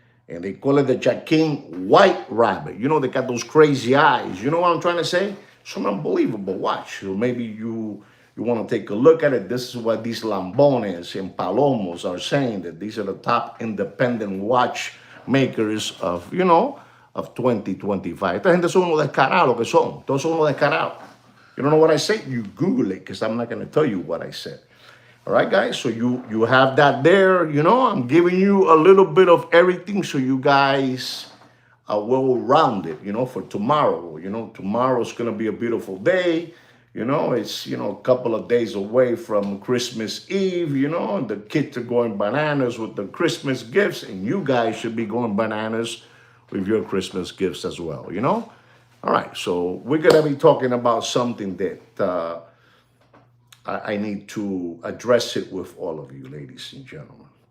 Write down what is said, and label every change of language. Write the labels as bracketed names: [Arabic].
[English] And they call it the Chaikin White Rabbit. They got those crazy eyes. You know what I'm trying to say? It's an unbelievable watch. So maybe you want to take a look at it. This is what these Lambones and Palomos are saying, that these are the top independent watchmakers of, of 2025. [Spanish] Esta gente son unos descarados que son. Todos son unos descarados. [English] You don't know what I say? You Google it, because I'm not going to tell you what I said. All right, guys? So you have that there. I'm giving you a little bit of everything so you guys are well-rounded, for tomorrow. Tomorrow's going to be a beautiful day. It's, a couple of days away from Christmas Eve, and the kids are going bananas with the Christmas gifts, and you guys should be going bananas with your Christmas gifts as well, All right, so we're going to be talking about something that I need to address it with all of you, ladies and gentlemen.